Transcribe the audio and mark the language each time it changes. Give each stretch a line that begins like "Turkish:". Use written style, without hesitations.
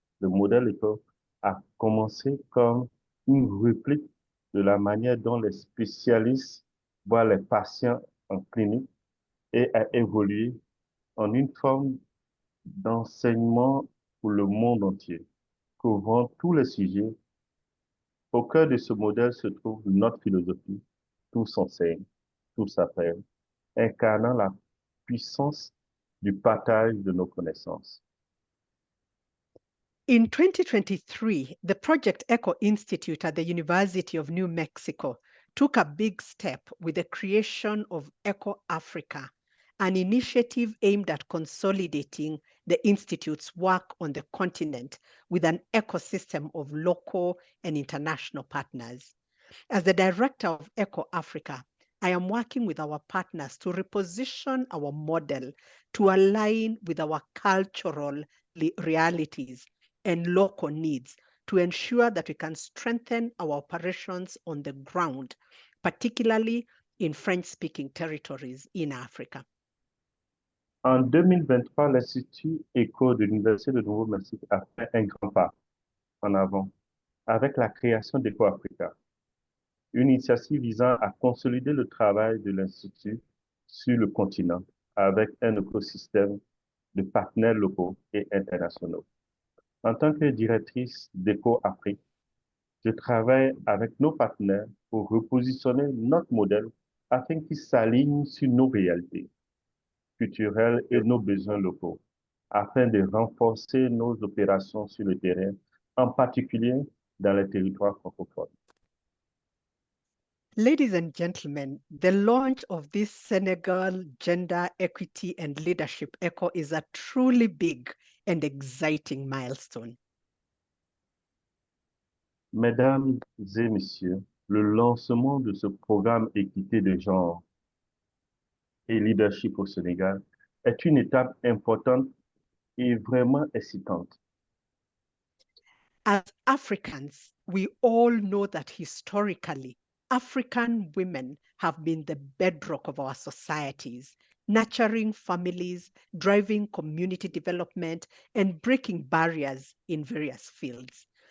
French: Le modèle ECHO a commencé comme une réplique de la manière dont les spécialistes voient les patients en clinique et a évolué en une forme d'enseignement pour le monde entier, couvrant tous les sujets. Au cœur de ce modèle se trouve notre philosophie, tous enseignent, tous apprennent, incarnant la puissance du partage de nos connaissances.
English: In 2023, the Project ECHO Institute at the University of New Mexico took a big step with the creation of ECHO Africa, an initiative aimed at consolidating the Institute's work on the continent with an ecosystem of local and international partners. As the director of ECHO Africa, I am working with our partners to reposition our model to align with our cultural realities and local needs to ensure that we can strengthen our operations on the ground, particularly in French-speaking territories in Africa.
French: En 2023, l'Institut ECHO de l'Université de Nouveau-Mexique a fait un grand pas en avant avec la création d'ECHO Africa, une initiative visant à consolider le travail de l'Institut sur le continent avec un écosystème de partenaires locaux et internationaux. En tant que directrice d'ECHO Afrique, je travaille avec nos partenaires pour repositionner notre modèle afin qu'il s'aligne sur nos réalités culturelles et nos besoins locaux. afin de renforcer nos opérations sur le terrain, en particulier dans les territoires francophones.
English: Ladies and gentlemen, the launch of this Senegal Gender Equity and Leadership ECHO is a truly big and exciting milestone.
French: Mesdames et messieurs, le lancement de ce programme équité de genre et leadership au Sénégal est une étape importante et vraiment excitante.
English: As Africans, we all know that historically, African women have been the bedrock of our societies, nurturing families, driving community development, and breaking barriers in various fields.